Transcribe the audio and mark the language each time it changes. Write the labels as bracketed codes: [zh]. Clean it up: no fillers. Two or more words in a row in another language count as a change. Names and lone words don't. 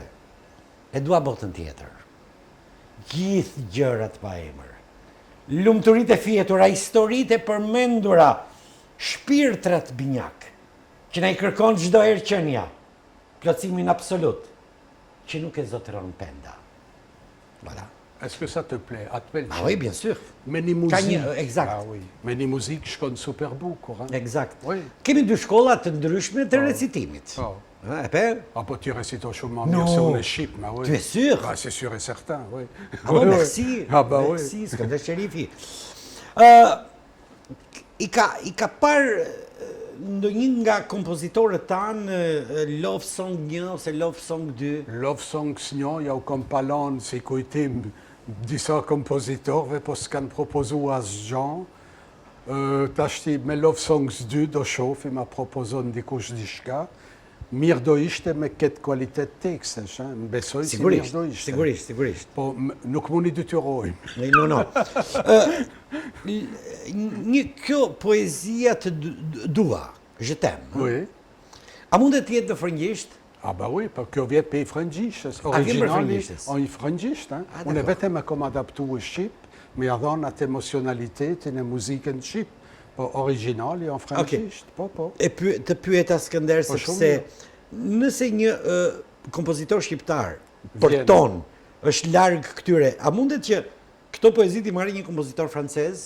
[sq] E dua botën tjetër. Gjithë gjërat pa emër. Lumturit e fjetura, historitë e përmendura, shpirtrat binjak, që na i kërkon çdo herë qenia, plotësimin absolut, që nuk e zotëron penda. Voilà. [fr] Est-ce que ça te plaît? À te plaît? Ah oui, bien sûr. [sq] Me një muzik. Exact. [fr] Ah oui. [sq] Me një muzik shkon super bukur. Exact. Oui. Kemi dy shkolla të ndryshme të recitimit. E per? Ah, po [fr] tu récites [sq] shumë mirë se unë e shqip, [fr] ma oui. Tu es sûr? Ah, c'est sûr et certain, oui. Ah bon, merci. Ah, bah oui. Merci, [sq] s'këndesh Sherifi. I ka parë ndonjë nga kompozitorët tanë Love Song 1 ose Love Song 2? Love Songs 1, ja u kom palon si kujtim disa kompozitorëve, po s'kan propozu asgjë. Tashti me Love Songs 2 do shofi, ma propozon dikush diçka. mirë do ishte me këtë kvalitet tekstesh, më besoj si mirë do ishte. Sigurisht. Po nuk mundi detyrojmë. No. Kjo poezia të dua, [fr] je t'aime. Oui. [sq] A mundet të jetë në frëngjisht? [fr] Ah bah oui, [sq] për kjo vjet për i frëngjishtës. A vjen për Originali frëngjishtës? o i frëngjisht, unë vetëm e kom adaptu e Shqip, me ja dhon atë emocionalitetin e muzikën Shqip, po originali o frëngjisht, po. E të pyeta Skënder Po, sepse nëse një kompozitor shqiptar për ton është larg këtyre, a mundet që këto poezi ti marrë një kompozitor francez?